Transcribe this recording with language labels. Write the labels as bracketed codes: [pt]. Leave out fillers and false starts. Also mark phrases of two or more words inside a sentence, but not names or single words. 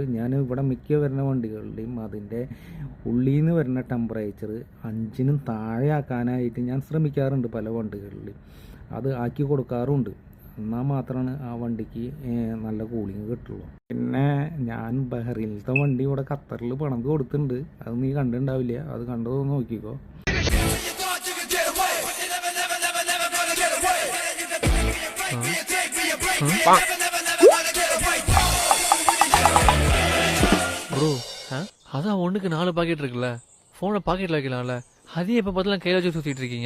[ml] ഞാൻ ഇവിടെ മിക്ക വരുന്ന വണ്ടികളുടെയും അതിൻ്റെ ഉള്ളിൽ നിന്ന് വരുന്ന ടെമ്പറേച്ചർ 5-നും താഴെ ആക്കാനായിട്ട് ഞാൻ ശ്രമിക്കാറുണ്ട്. പല വണ്ടികളിലും അത് ആക്കി കൊടുക്കാറുണ്ട്. എന്നാൽ മാത്രമാണ് ആ വണ്ടിക്ക് നല്ല കൂളിങ് കിട്ടുള്ളൂ. പിന്നെ ഞാൻ ബഹ്റൈനിലത്തെ വണ്ടി ഇവിടെ ഖത്തറിൽ പണം കൊടുത്തിട്ടുണ്ട്. അത് നീ കണ്ടിട്ടുണ്ടാവില്ല, അത് കണ്ടതൊന്ന് നോക്കിക്കോ. [ta] ப்ரோ அதான் ஒண்ணுக்கு 4 பாக்கெட் இருக்குல்ல, போனை பாக்கெட்ல வைக்கலாம்ல, அதையும் எப்ப பார்த்தாலும் கையில வச்சு சுத்திட்டு இருக்கீங்க.